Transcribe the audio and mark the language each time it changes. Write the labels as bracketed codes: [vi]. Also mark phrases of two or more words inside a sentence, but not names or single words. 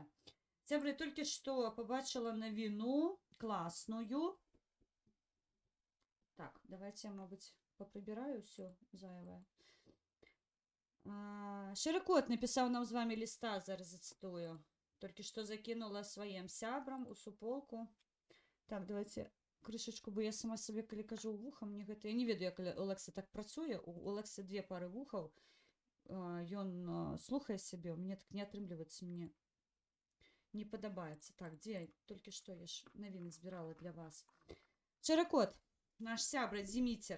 [uk] Це тільки що побачила новину класную. Так, давайте я, мабуть, поприбираю все зайве. Широкот написав нам з вами листа, зараз зацитую. Тільки що закинула своїм сябрам у суполку. Так, давайте крышечку, бо я сама собі, коли кажу вуха, мені гэта... [be] Я не ведаю, як Олекса так працуе. У Олекса 2 пары вухаў. Ён слухае сябе, у мяне так не атрымліваецца, мне не падабаецца. Так, дзе? Толькі што я ж навіны збірала для вас. Шыракот, наш сябра Дзіміцер.